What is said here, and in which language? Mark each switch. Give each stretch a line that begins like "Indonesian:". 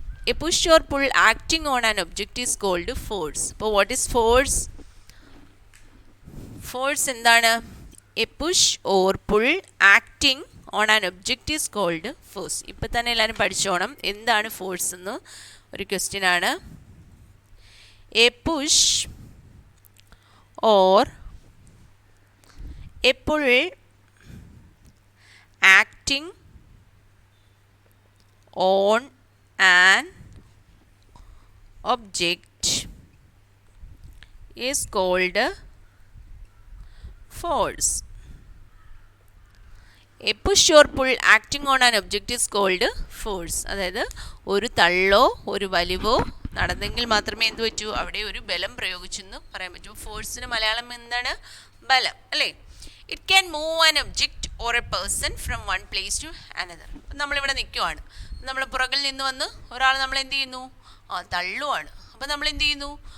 English: A push or pull acting on an object is called force.
Malayalam: അപ്പോൾ
English: what is force? Force എന്താണ്? A push or pull acting on an object is called force.
Malayalam: ഇപ്പം തന്നെ എല്ലാവരും പഠിച്ചോണം എന്താണ് force എന്ന്. ഒരു question ആണ്.
English: A push or a pull acting on an object is called force. A push or pull acting on an object is called force.
Malayalam: അതായത് ഒരു തള്ളോ ഒരു വലിവോ നടന്നെങ്കിൽ മാത്രമേ എന്ത് പറ്റൂ? അവിടെ ഒരു ബലം പ്രയോഗിച്ചെന്ന് പറയാൻ പറ്റൂ. ഫോഴ്സിന് മലയാളം എന്താണ്? ബലം അല്ലേ?
English: It can move an object or a person from one place to another.
Malayalam: നമ്മളിവിടെ നിൽക്കുവാണ്. നമ്മൾ പുറകിൽ നിന്ന് വന്ന് ഒരാൾ നമ്മൾ എന്ത് ചെയ്യുന്നു? തള്ളുവാണ്. അപ്പം നമ്മൾ എന്ത് ചെയ്യുന്നു?